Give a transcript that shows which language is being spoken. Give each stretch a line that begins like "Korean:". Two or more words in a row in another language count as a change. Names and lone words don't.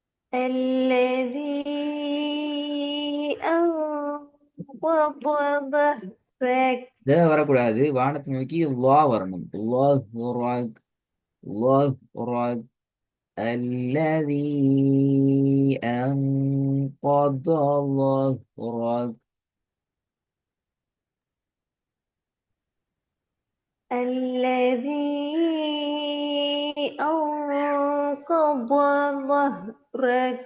Arabic: الذي أنقض ظهرك.
Tamil: த வரக்கூடாது. வானத்தை நோக்கி லா வரணும். அல்லாஹ் ராக்.
Arabic: الذي أنقض ظهرك. الذي أنقض ظهرك.